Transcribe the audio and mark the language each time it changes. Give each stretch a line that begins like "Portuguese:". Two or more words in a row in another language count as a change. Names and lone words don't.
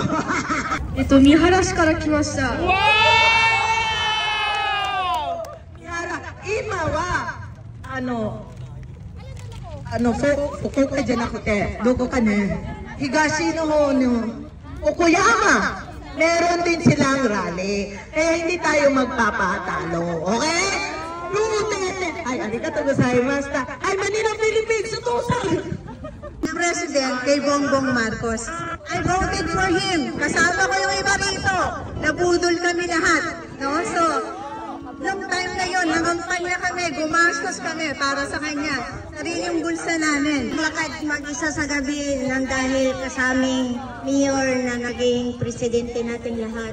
Japanese: Ito, Miharashi から来ました。Wow! Mihara, 今は, Fukuoka じゃなくて、どこかね、東の方のOkayama.
Filipino: Meron din silang rally. Kaya hindi tayo magpapatalo. Okay? Ay,
Japanese: ありがとうございました.
Filipino: Ay, Manila, Philippines, utusan! President kay Bongbong Marcos.
English: I voted for him.
Filipino: Kasama ko yung iba rito. Nabudol kami lahat. No? So,
English: long time
Filipino: na yun, nangampanya kami, gumastos kami para sa kanya. Sariling bulsa namin. Lakad mag-isa sa gabi nang dahil kasaming mayor na naging presidente natin lahat.